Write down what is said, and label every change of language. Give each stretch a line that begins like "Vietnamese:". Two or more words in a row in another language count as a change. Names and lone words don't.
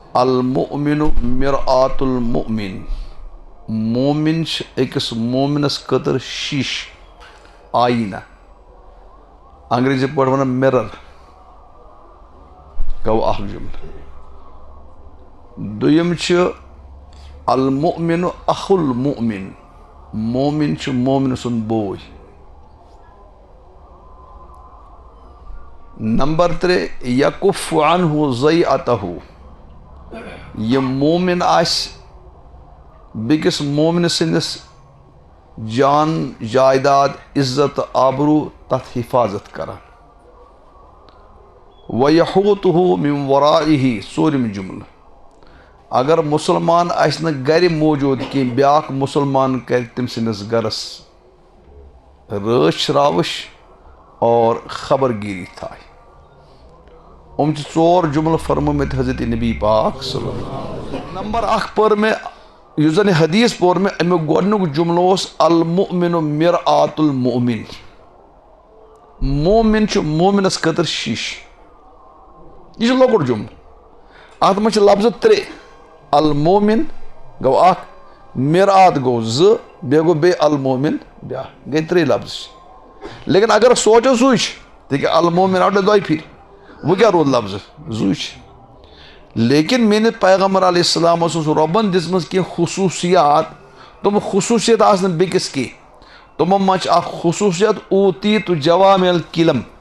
Arabic: المؤمن مرآت المؤمن
Kashmiri: مومن أکس مومنس خٲطرٕ شیٖش آیٖنہ انگریزی پٲٹھۍ ونان mirror گوٚو اکھ جملہٕ دوٚیِم چھُ
Arabic: المؤمن اخو المؤمن
Kashmiri: مومن چھُ مومن سُنٛد بوے نمبر 3
Arabic: یکف عنہ ضیعتہ
Kashmiri: یہ مومن آسہِ بیٚکِس مومن سٕنٛدِس جان جائیداد عزت آبروٗ تتھ حفاظت کران
Arabic: وَيَحُوتُهُ مِن وَرائِهِ
Kashmiri: ژوٗرِم جملہٕ اگر مسلمان آسہِ نہٕ گرِ موجوٗد کینٛہہ بیٛاکھ مسلمان کرِ تٔمۍ سٕنٛدِس گرس رٲچھ راوٕچھ اور خبرگیری تھایہِ چھِ ژور جملہٕ فرمٲمٕتۍ حضرت نبی پاک
Arabic: صلی اللہ علیہ وسلم
Kashmiri: نمبر 1 پٔر مےٚ یُس زن یہِ حدیث پوٚر مےٚ امیُک گۄڈنیُک جملہٕ اوس
Arabic: المؤمن مرآت المؤمن
Kashmiri: مومن چھُ مومنس خٲطرٕ شیٖش یہ چھُ لۄکُٹ جملہٕ اتھ منٛز چھِ لفظ 3 المومن گوٚو 1 مرآت گوٚو 2 بیٚیہِ گوٚو بیٚیہِ المومن بیٛاکھ گٔے 3 لفظ لیکن اگر سونٛچو سُے چھُ تِکیٛازِ المومن آو دۄیہِ پھِرِ وۄنۍ کیٛاہ روٗد لفظ 2 چھِ لیکن میٲنِس پیغمبر
Arabic: علیہ السلام
Kashmiri: اوس رۄبن دِژمٕژ کینٛہہ خصوٗصیات تِم خصوٗصیت آسہٕ نہٕ بیٚکِس کینٛہہ تِمو منٛز چھِ اکھ خصوٗصیت اوٗتیٖتُ
Arabic: جوامع الکلم